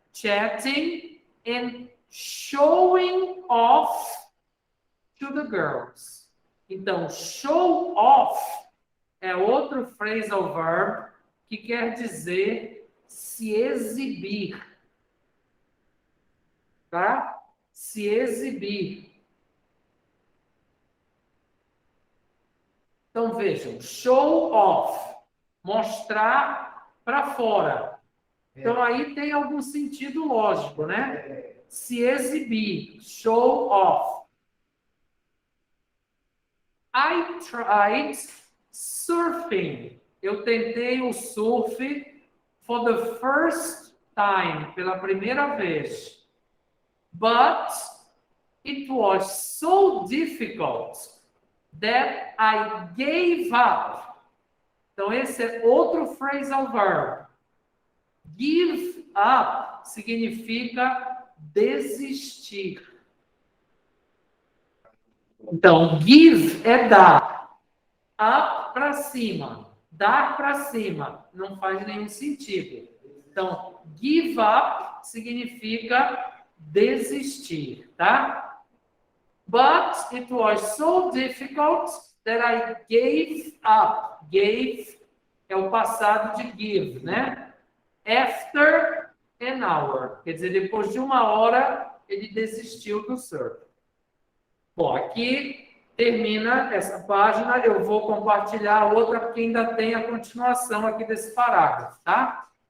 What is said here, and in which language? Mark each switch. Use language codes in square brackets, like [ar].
[en] Chatting and showing off to the girls. [pt] Então, show off é outro phrasal verb que quer dizer se exibir. Tá? Se exibir. Então, vejam, show off, mostrar para fora. Então, aí tem algum sentido lógico, né? Se exibir, show off. [en] I tried surfing. [pt] Eu tentei o surf [en] for the first time, [pt] pela primeira vez. [en] But it was so difficult that I gave up. [pt] Então, esse é outro phrasal verb. Give up significa desistir. Então, give é dar. Up para cima. Dar para cima. Não faz nenhum sentido. Então, give up significa desistir, tá? [en] But it was so difficult that I gave up. [pt] Gave é o passado de give, né? [en] After an hour. [pt] Quer dizer, depois de uma hora, ele desistiu do surf. Bom, aqui termina essa página. Eu vou compartilhar a outra, porque ainda tem a continuação aqui desse parágrafo, tá?